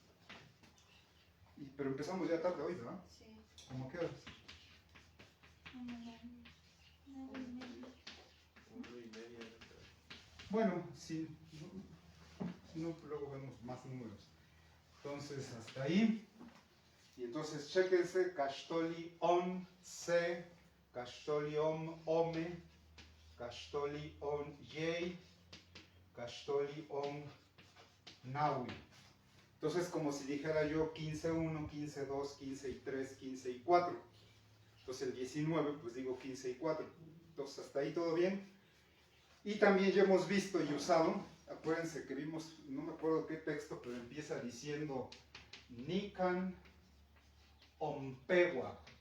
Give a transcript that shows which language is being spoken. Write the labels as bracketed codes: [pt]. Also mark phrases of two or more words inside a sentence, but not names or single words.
[es] Pero empezamos ya tarde hoy, ¿verdad? Sí. ¿Cómo qué horas? 9:30. 1:30. Bueno, si no, luego vemos más números. Entonces, hasta ahí. Y entonces, [nah] chéquense, Kashtoli on se, Kashtoli on ome, Kashtoli on yei, Kashtoli on nawi. [es] Entonces, como si dijera yo 15-1, 15-2, 15-3, 15-4. Entonces, el 19, pues digo 15-4. Entonces, hasta ahí todo bien. Y también ya hemos visto y usado, acuérdense que vimos, no me acuerdo qué texto, pero empieza diciendo Nikan Ompewa.